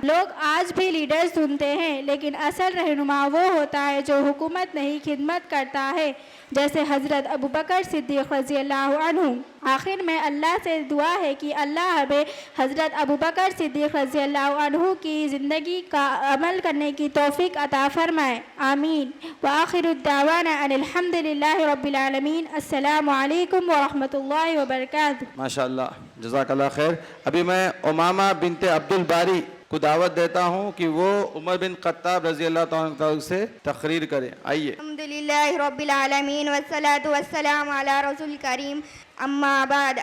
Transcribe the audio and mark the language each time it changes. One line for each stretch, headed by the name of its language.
Urdu: لوگ آج بھی لیڈرز ڈھونڈتے ہیں لیکن اصل رہنما وہ ہوتا ہے جو حکومت نہیں خدمت کرتا ہے، جیسے حضرت ابو بکر صدیق رضی اللہ عنہ. آخر میں اللہ سے دعا ہے کہ اللہ ہمیں حضرت ابو بکر صدیق رضی اللہ عنہ کی زندگی کا عمل کرنے کی توفیق عطا فرمائے. آمین.
Arabic: وآخر الدعوانا ان الحمد للہ رب العالمین. السلام علیکم ورحمۃ اللہ وبرکاتہ.
Urdu: ماشاء اللہ جزاک اللہ خیر. ابھی میں امامہ بنت عبد الباری کو دعوت دیتا ہوں کہ وہ عمر بن خطاب رضی اللہ تعالیٰ عنہ سے تقریر کریں. آئیے.
Arabic: الحمدللہ رب العالمین والصلاة والسلام علی رسول کریم. اما بعد.